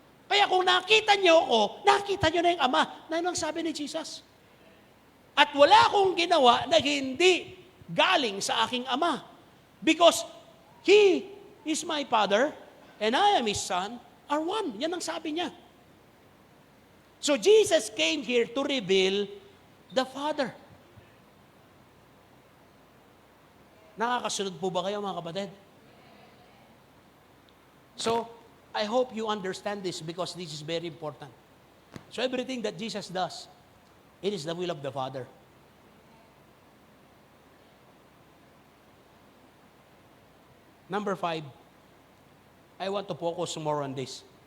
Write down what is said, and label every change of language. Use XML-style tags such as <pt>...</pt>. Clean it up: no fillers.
<tl>Kaya kung nakita niyo ako, nakita niyo na yung Ama. Na yun ang sabi ni Jesus. At wala akong ginawa na hindi galing sa aking Ama.</tl> <en>Because He is my Father and I am His Son are one.</en> <tl>Yan ang sabi niya.</tl> <en>So Jesus came here to reveal the Father.</en> <tl>Nakakasunod po ba kayo, mga kapatid?</tl> <en>So, I hope you understand this because this is very important. So everything that Jesus does, it is the will of the Father. Number 5, I want to focus more on this.</en>